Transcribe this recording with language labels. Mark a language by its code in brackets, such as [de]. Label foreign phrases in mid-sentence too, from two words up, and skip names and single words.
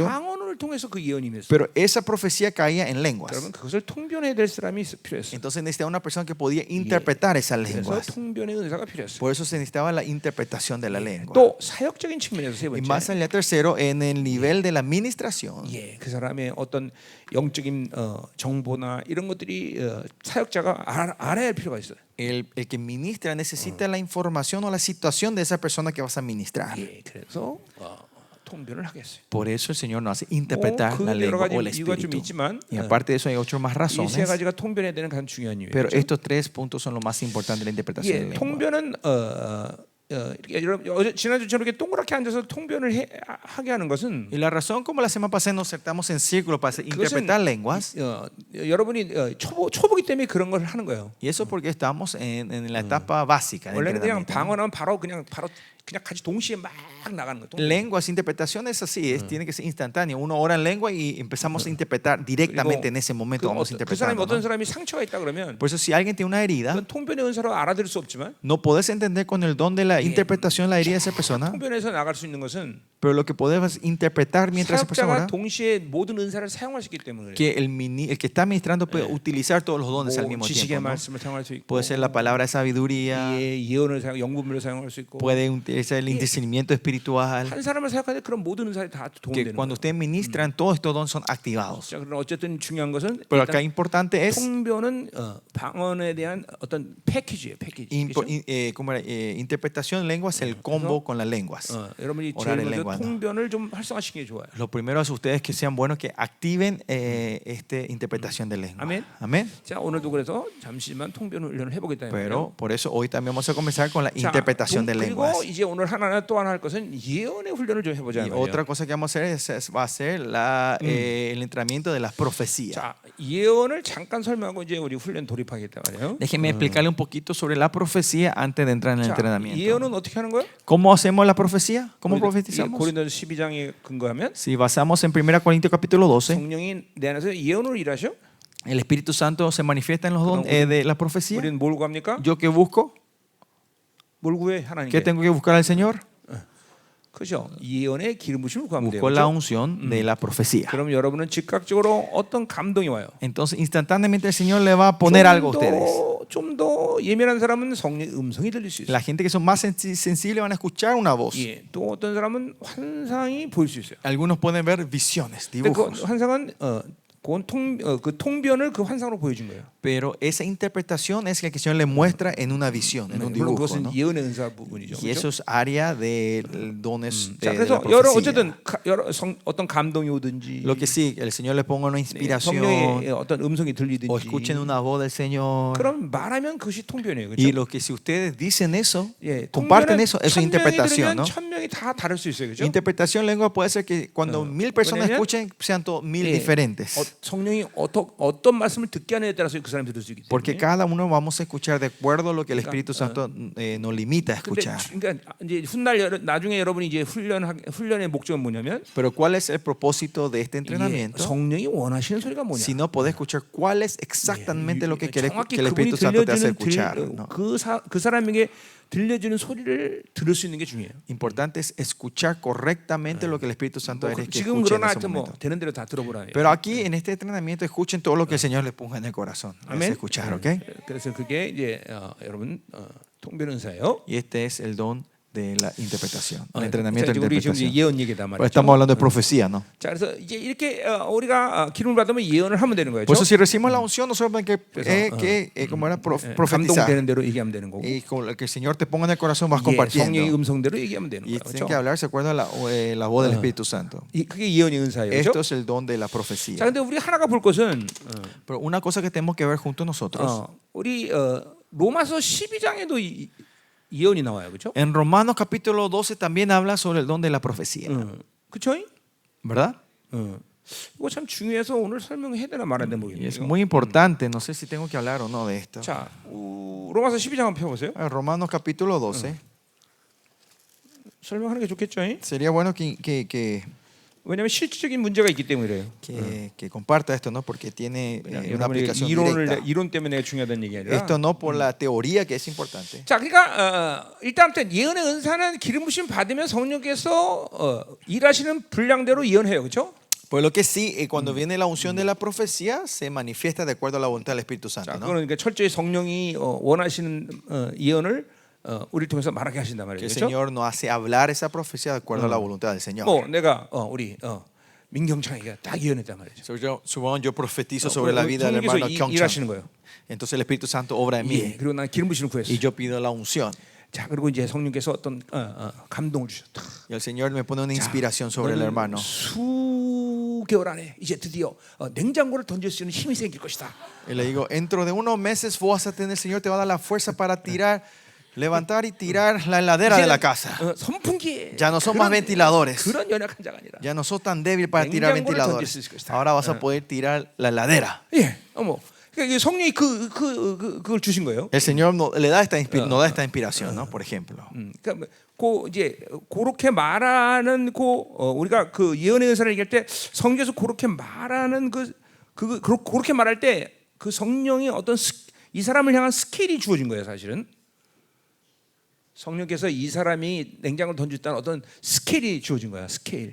[ko] 방언을 통해서 그 예언이 임했어요. [es] pero esa profecía caía en lenguas. [ko] 그러면 그것을 통변해야 될 사람이 필요했어요. [es] Entonces necesitaba una persona que podía interpretar esas [ko] 그래서 [es] lenguas. [ko] 통변의 은사가 필요했어요. [es] Por eso se necesitaba la interpretación de la lengua. [ko] 또 사역적인 측면에서 세 [es] Y más [ko] 번째, [es] allá, tercero, en el nivel de la administración. [ko] 예, 그 사람의 어떤 영적인 정보나 이런 것들이 사역자가 알아야 할 필요가 있어요. [es] El que ministra necesita la información o la situación de esa persona que vas a ministrar. [ko] 예, 그래서 통변을 하겠어요. [es] Por eso el Señor nos hace interpretar [ko] 그 [es] la [ko] 여러 [es] lengua [ko] 가지 [es] o el [ko] 이유가 좀 [es] espíritu. [ko] 있지만 [es] Y aparte de eso hay otras más [ko] 이 세 [es] razones. [ko] 가지가 통변에 대한 가장 중요한 이유예요. [es] Pero [ko] 그렇죠? [es] estos tres puntos son lo más importante de la interpretación de [ko] 예, [es] la lengua. [ko] 통변은 여러분 어제 지난주처럼 이렇게 동그랗게 앉아서 통변을 하게 하는 것은 [es] Y la razón como la semana pasada nos sentamos en círculo para interpretar lenguas, [ko] 여러분이 초보기 때문에 그런 걸 하는 거예요. [es] y eso porque estamos en la etapa básica de [ko] 원래는 그냥 [es] entrenamiento. [ko] 방언하면 바로 그냥 같이 동시에 막 나가는 거예요. [es] Lenguas, interpretación es así, tiene que ser instantáneo. Uno ora en lengua y empezamos a interpretar directamente en ese momento. Vamos [ko] 그 사람이 [es] interpretando. [ko] 어떤 [es] ¿no? [ko] 사람이 상처가 있다 그러면 [es] Por eso si alguien tiene una herida, [ko] 그건 통변의 은사로 알아들을 수 없지만 [es] no podés entender con el don de la interpretación la herida de esa persona, [ko] 통변에서 나갈 수 있는 것은 [es] pero lo que podemos interpretar mientras esa persona [ko] 사역자가 [es] ora, [ko] 동시에 모든 은사를 사용할 수 있기 때문에 [es] que el que está ministrando puede utilizar todos los dones al [ko] 뭐 [es] mismo [ko] 지식의 [es] tiempo. ¿no? [ko] 말씀을 사용할 수 있고 [es] Puede ser la palabra de sabiduría, [ko] 예언을 사용, 영분별을 사용할 수 있고 [es] puede utilizar el discernimiento espiritual, [ko] 한 사람을 사역하는데 그런 모든 은사에 다 [es] que [ko] 도움되는 [es] cuando [ko] 거예요. [es] ustedes ministran, todos estos dones son activados. [ko] 자, 그럼 어쨌든 중요한 것은 [es] Pero acá [ko] 일단 [es] importante es [ko] 통변은 방언에 대한 어떤 패키지예요, 패키지. [es] como era, interpretación en lenguas, el combo con las lenguas. [ko] 여러분이 [es] Orar [ko] 제일 [es] en [ko] 먼저 [es] lengua, ¿no? [ko] 통변을 좀 활성화시키는 게 좋아요. [es] Lo primero es ustedes que sean buenos que activen interpretación de lengua. Amén. Amén. [ko] 자, 오늘도 그래서 잠시만 통변 훈련을 해보겠다. [es] Pero por eso hoy también vamos a comenzar con la [ko] 자, [es] interpretación de [ko] 그리고 [es] lenguas. [ko] 이제 오늘 하나 또 하나 할 것은 예언의 훈련을 좀 해보자. [es] Y otra cosa que vamos a hacer va a ser el entrenamiento de las profecías. [ko] 자, 예언을 잠깐 설명하고 이제 우리 훈련 돌입하겠다 말이에요. [es] Déjenme explicarle un poquito sobre la profecía antes de entrar en el [ko] 자, [es] entrenamiento. [ko] 예언은 어떻게 하는 거예요? [es] ¿Cómo hacemos la profecía? ¿Cómo [ko] 이 [es] profetizamos? [ko] 고린도서 12장에 근거하면 [es] Si basamos en 1 Corintios capítulo 12, [ko] 성령이 내 안에서 예언을 일하셔. [es] el Espíritu Santo se manifiesta en los dones de la profecía. [ko] 우리는 뭘 구합니까? [es] ¿Yo qué busco? [ko] 뭘 구해 [es] ¿Qué [ko] 하나님께? [es] tengo que buscar al Señor? [ko] 그죠? 예언의 기름 부심을 구하면 돼요. [es] Busco la [ko] 그렇죠? [es] unción de la profecía. [ko] 그럼 여러분은 즉각적으로 어떤 감동이 와요. [es] Entonces, instantáneamente el Señor le va a poner algo a ustedes. [ko] 좀 더 예민한 사람은 성령의 음성이 들릴 수 있어요. [es] La gente que son más sensibles van a escuchar una voz. [ko] 예, 또 어떤 사람은 환상이 보일 수 있어요. [es] Algunos pueden ver visiones, [ko] 근데 그 [es] dibujos. [ko] 환상은 그건 그 통변을 그 환상으로 보여준 거예요. [es] Pero esa interpretación es la que el Señor le muestra en una visión, en un [ko] 물론 [es] dibujo. [ko] 그것은 [es] ¿no? [ko] 예언의 은사 부분이죠. [es] Y eso es área de dones [ko] 자, [es] de la [ko] 그래서 여러 [es] profecía. [ko] 어쨌든 어떤 감동이 오든지 [es] Lo que sí, el Señor le ponga una inspiración [ko] 성령의 어떤 음성이 들리든지 [es] o escuchen una voz del Señor. [ko] 그럼 말하면 그것이 통변이에요. [es] Y [ko] 그렇죠? [es] lo que si ustedes dicen eso, [ko] 예, [es] comparten [ko] 통변은 [es] eso, eso es [ko] 1000명이 [es] interpretación, [ko] 들으면 [es] ¿no? [ko] 1000명이 다 다를 수 있어요. 그렇죠? [es] Interpretación en lengua puede ser que cuando 1000 personas [ko] 왜냐면, [es] escuchen sean todos 1000 [ko] 예, [es] diferentes. [ko] 성령이 어떤 말씀을 듣게 하느냐에 따라서 그 사람이 들을 수 있기 [es] Porque [ko] 때문에. [es] cada uno vamos a escuchar de acuerdo a lo que el Espíritu Santo nos limita a [ko] 근데 [es] escuchar. [ko] 그러니까 이제 훗날 나중에 여러분이 이제 훈련의 목적은 뭐냐면 [es] Pero ¿cuál es el propósito de este [ko] 이게 [es] entrenamiento? [ko] 성령이 원하시는 소리가 뭐냐. [es] Si no podés escuchar cuál es exactamente lo que quiere [ko] 정확히 [es] que el [ko] 그분이 [es] Espíritu Santo te hace [ko] 들려주는 [es] escuchar. ¿no? [ko] 그 사람에게 들려주는 소리를 들을 수 있는 게 중요해요. [es] Importante es escuchar correctamente lo que el Espíritu Santo [ko] 뭐, [es] quiere que [ko] 지금 [es] escuche en [ko] 그러나 [es] ese [ko] 하여튼 뭐 [es] momento. [ko] 되는 대로 다 들어보라. [es] Pero aquí en este entrenamiento escuchen todo lo que el Señor le ponga en el corazón. Es [ko] 아멘. [es] escuchar, ¿ok? [ko] 그래서 그게 이제 여러분 통변은사예요. [es] Y este es el don de la interpretación, el entrenamiento de [ko] 우리 지금 [es] interpretación. [ko] 예언 얘기다 [es] Pues [ko] 말이죠. [es] estamos hablando de profecía, ¿no? [ko] 자, 그래서 이제 이렇게 우리가 기름을 받으면 예언을 하면 되는 거예요. [es] Por eso [ko] 그렇죠? [es] si recibimos la unción, nosotros tenemos como era profetizar. [ko] 감동되는 대로 얘기하면 되는 거고. [es] Y con lo que el Señor te ponga en el corazón vas [ko] 예, 성령의 [es] compartiendo. [ko] 음성대로 얘기하면 되는 [es] Y [ko] 거예요. [es] tienen que [ko] 그렇죠? [es] hablar, ¿se acuerdan? La voz del Espíritu Santo. [ko] 그게 예언의 은사예요. [es] Esto [ko] 그렇죠? [es] es el don de la [ko] 자, [es] profecía. [ko] 근데 우리 하나가 볼 것은 [es] Pero una cosa que tenemos que ver juntos nosotros. [ko] 우리 로마서 12장에도 예언이 나와요. 그렇죠? [es] En Romanos capítulo 12 también habla sobre el don de la profecía. [ko] 그렇죠? [es] ¿Verdad? [ko] 이거 참 중요해서 오늘 설명해야 되나 말아야 되나 [es] Y es [ko] 모르겠네요. [es] muy importante. No sé si tengo que hablar o no de esto. [ko] 자, 로마서 12장 한번 펴보세요. [es] Romanos capítulo 12. [ko] 설명하는 게 좋겠죠? [es] Sería bueno que [ko] 왜냐하면 실질적인 문제가 있기 때문이래요. [es] comparta esto, ¿no? Porque tiene una [ko] 여러분이 [es] aplicación [ko] 이론을 [es] directa. [ko] 이론 때문에 내가 중요하다는 얘기 아니라. [es] Esto no por la teoría que es importante. [ko] 자, 그러니까 일단 예언의 은사는 기름 부심 받으면 성령께서 일하시는 분량대로 예언해요, 그렇죠? [es] Pues lo que sí, cuando viene la unción de la profecía, se manifiesta de acuerdo a la voluntad del Espíritu [ko] 자, [es] Santo, ¿no? [ko] 그거는 그러니까 철저히 성령이 원하시는 예언을 우리를 통해서 말하게 하신단 [es] Que [ko] 말이에요, [es] el [ko] 그렇죠? [es] Señor nos hace hablar esa profecía de acuerdo a la voluntad del Señor. [ko] 뭐 내가 우리 민경창이가 딱 예언했단 말이죠. [es] Supongo yo profetizo sobre la vida del hermano [ko] 성령께서 일하시는 [es] Kyungchan. [ko] 거예요. [es] Entonces el Espíritu Santo obra en [ko] 예, [es] mí [ko] 그리고 난 기름 부심을 구했어. [es] y yo pido la unción. [ko] 자, 그리고 이제 성령께서 어떤 감동을 주셨다. [es] Y el Señor me pone una inspiración sobre el hermano. [ko] 수개월 안에 이제 드디어 냉장고를 던질 수 있는 힘이 생길 것이다. [es] Y le digo, dentro de unos meses vos vas a tener, el Señor te va a dar la fuerza para tirar, levantar y tirar la heladera de la casa. [ko] 선풍기. [es] Ya no son más ventiladores. [ko] 그런 연약한 자가 아니라. [es] Ya no sos tan débil para tirar [ko] 냉장고를 던질 [es] ventiladores. [ko] 수 있을 것이다. [es] Ahora vas a poder tirar la heladera. [ko] 예, 그러니까 성령이 그걸 주신 거예요. [es] El Señor le da nos da esta inspiración, ¿no? Por ejemplo. [ko] 그러니까 이제 그렇게 말하는 우리가 그 예언의 은사를 얘기할 때 성경에서 그렇게 말하는 그렇게 말할 때 그 성령이 어떤 이 사람을 향한 스케일이 주어진 거예요, 사실은. 성령께서 이 사람이 냉장고를 던졌다는 어떤 스케일이 주어진 거야, 스케일.